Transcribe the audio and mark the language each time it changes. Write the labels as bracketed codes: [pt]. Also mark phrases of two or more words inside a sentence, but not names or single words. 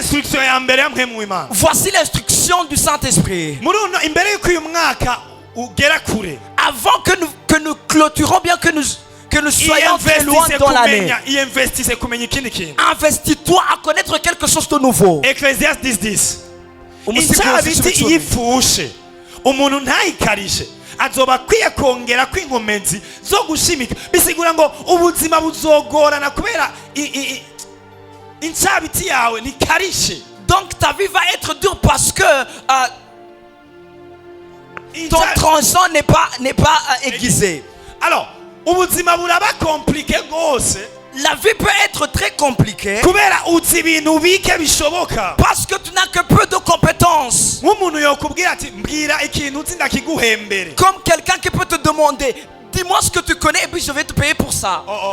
[fr] Voici l'instruction du Saint-Esprit. Avant que nous clôturons, bien que nous soyons très loin dans l'année, investis-toi à connaître quelque chose de nouveau. Ecclésiaste 10. [rn] Umuntu ntayikarishe azoba akwiye kongera kw'inkomezi zo gushimika bisigura ngo ubuzima buzogorana kubera inshabiti yawe nikarishe. [fr] Donc ta vie va être dure parce que ton tronçon n'est pas aiguisé. [rn] Alors ubuzima buraba compliqué gose. [fr] La vie peut être très compliquée parce que tu n'as que peu de compétences. Comme quelqu'un qui peut te demander, dis-moi ce que tu connais et puis je vais te payer pour ça.